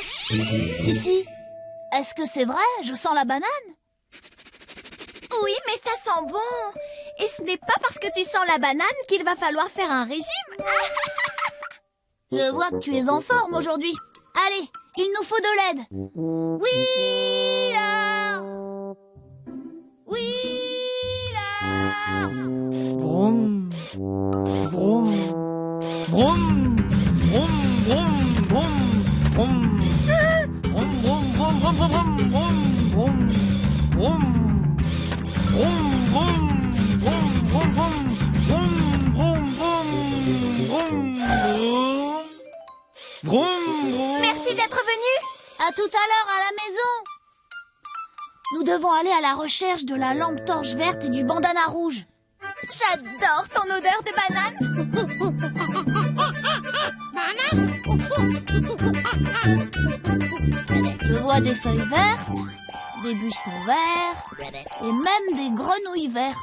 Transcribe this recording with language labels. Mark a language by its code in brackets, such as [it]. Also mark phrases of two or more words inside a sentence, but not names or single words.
[fr] Sissi, est-ce que c'est vrai? Je sens la banane? oui, mais ça sent bon. Et ce n'est pas parce que tu sens la banane qu'il va falloir faire un régime. Je vois que tu es en forme aujourd'hui. Allez, il nous faut de l'aide. Wheeler! Wheeler! Vroom, vroom, vroom, vroom, vroom, vroom, vroom. Vroom, vroom, vroom, vroom, vroom, vroom, vroom, vroom. Vroom, vroom, vroom, vroom, vroom, vroom, vroom, vroom, vroom, vroom. Merci d'être venu. À tout à l'heure à la maison. Nous devons aller à la recherche de la lampe torche verte et du bandana rouge. J'adore ton odeur de banane. Je vois des feuilles vertes, des buissons verts et même des grenouilles vertes.